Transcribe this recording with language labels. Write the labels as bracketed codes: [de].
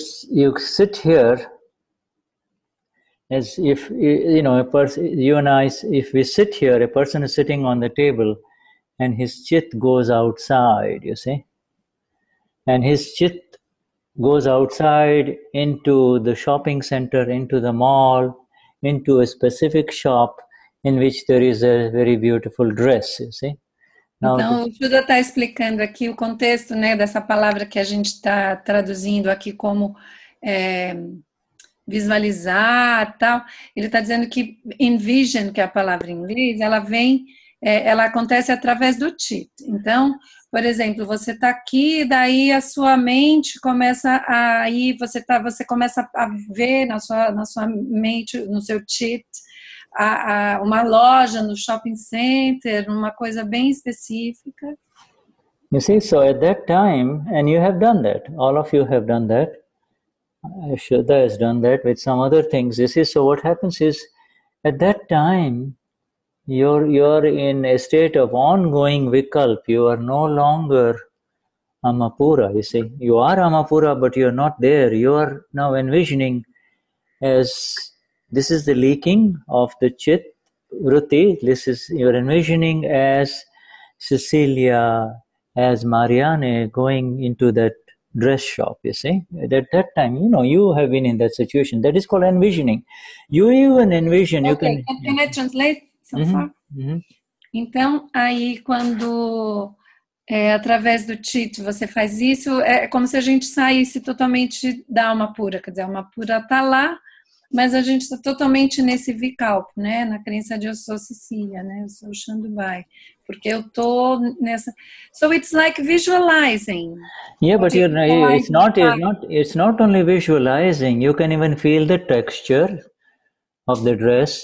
[en] You sit here as if, a person, you and I, if we sit here, a person is sitting on the table and his chit goes outside, you see. And his chit goes outside into the shopping center, into the mall, into a specific shop in which there is a very beautiful dress, you see. [pt] Então, o Shuddha está explicando aqui o contexto, né, dessa palavra que a gente está traduzindo aqui como visualizar, tal. Ele está dizendo que envision, que é a palavra em inglês, ela acontece através do chit. Então, por exemplo, você está aqui, daí a sua mente começa a ir, você começa a ver na sua mente, no seu chit, uma loja no shopping center, uma coisa bem específica. [en] You see, so at that time, and you have done that, all of you have done that, Shuddha has done that with some other things. You see, so what happens is, at that time, you're in a state of ongoing vikalp. You are no longer amapura, you see. You are amapura, but you're not there. You are now envisioning as this is the leaking of the chit vritti. This is, you're envisioning as Cecilia, as Marianne going into that dress shop, you see. At that time, you have been in that situation. That is called envisioning. You even envision. Okay, can I translate so far? [pt] Então, aí quando através do chit você faz isso, é como se a gente saísse totalmente da alma pura, quer dizer, a alma pura está lá, mas a gente está totalmente nesse vikalp, né? Na crença de eu sou Cecília, né? Eu sou Shandubai, porque eu tô nessa. [en] So it's like visualizing. Yeah, but it's not only visualizing. You can even feel the texture of the dress.